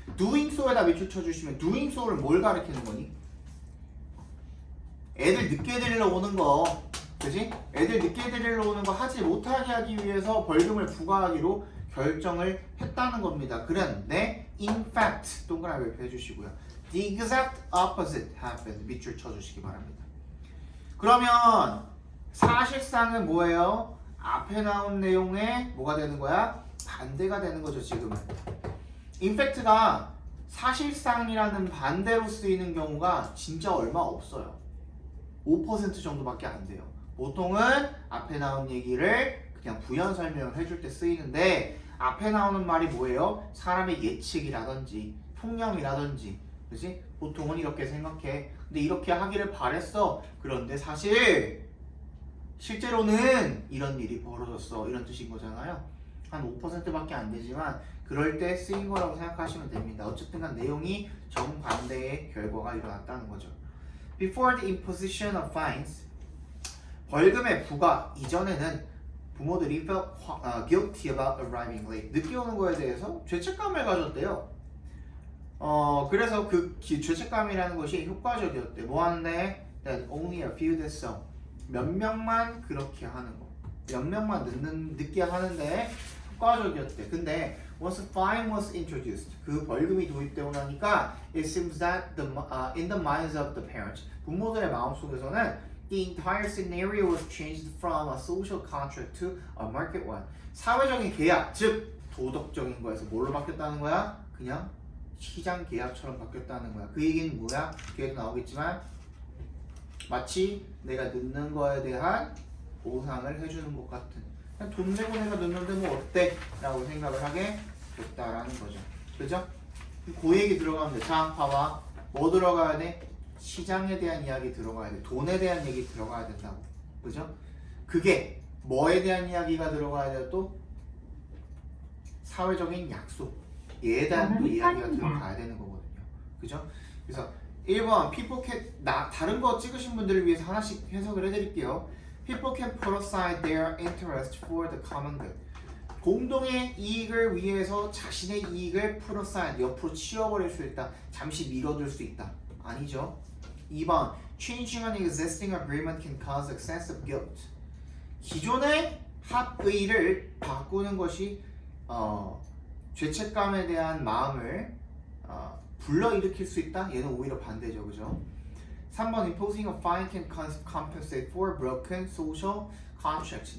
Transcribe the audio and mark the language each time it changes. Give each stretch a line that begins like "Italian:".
Korean: doing so에다 밑줄 쳐주시면 doing so를 뭘 가리키는 거니? 애들 늦게 데리러 오는 거, 그지? 애들 늦게 데리러 오는 거 하지 못하게 하기 위해서 벌금을 부과하기로 결정을 했다는 겁니다. 그런데 in fact 동그라미 옆에 해주시고요.
English: The exact opposite happened.
Korean: 밑줄 쳐주시기 바랍니다. 그러면 사실상은 뭐예요? 앞에 나온 내용에 뭐가 되는 거야? 반대가 되는 거죠 지금은. 인팩트가 사실상이라는 반대로 쓰이는 경우가 진짜 얼마 없어요. 5% 정도밖에 안 돼요. 보통은 앞에 나온 얘기를 그냥 부연 설명을 해줄 때 쓰이는데 앞에 나오는 말이 뭐예요? 사람의 예측이라든지 통념이라든지 그지? 보통은 이렇게 생각해. 근데 이렇게 하기를 바랬어. 그런데 사실 실제로는 이런 일이 벌어졌어. 이런 뜻인 거잖아요. 한 5%밖에 안 되지만 그럴 때 쓰인 거라고 생각하시면 됩니다. 어쨌든 간 내용이 정반대의 결과가 일어났다는 거죠.
English: Before the imposition of fines,
Korean: 벌금의 부과 이전에는 부모들이
English: felt guilty about arriving late.
Korean: 늦게 오는 거에 대해서 죄책감을 가졌대요. 그래서 그 죄책감이라는 것이 효과적이었대. 뭐 하는데?
English: That only a few did so.
Korean: 몇 명만 그렇게 하는 거. 몇 명만 늦게 하는데 효과적이었대.
English: 근데 once a fine was introduced,
Korean: 그 벌금이 도입되고 나니까
English: it seems that in the minds of the parents,
Korean: 부모들의 마음속에서는
English: the entire scenario was changed from a social contract to a market one.
Korean: 사회적인 계약, 즉 도덕적인 거에서 뭘로 바뀌었다는 거야? 그냥 시장 계약처럼 바뀌었다는 거야. 그 얘기는 뭐야? 뒤에도 나오겠지만 마치 내가 늦는 거에 대한 보상을 해주는 것 같은, 그냥 돈 내고 내가 늦는데 뭐 어때? 라고 생각을 하게 됐다라는 거죠. 그죠? 그 얘기 들어가면 돼. 자, 봐봐. 뭐 들어가야 돼? 시장에 대한 이야기 들어가야 돼. 돈에 대한 얘기 들어가야 된다고. 그죠? 그게 뭐에 대한 이야기가 들어가야 돼요? 또 사회적인 약속. 얘에 대한 또 이야기가 들어가야 되는 거거든요. 그죠? 그래서 1번
English: people can,
Korean: 다른 거 찍으신 분들을 위해서 하나씩 해석을 해드릴게요.
English: People can put aside their interest for the common good.
Korean: 공동의 이익을 위해서 자신의 이익을 put aside, 옆으로 치워버릴 수 있다. 잠시 미뤄둘 수 있다. 아니죠.
English: 2번 changing an existing agreement can cause excessive guilt.
Korean: 기존의 합의를 바꾸는 것이 죄책감에 대한 마음을 불러일으킬 수 있다? 얘는 오히려 반대죠. 그죠? 3번
English: imposing a fine can compensate for broken social contracts.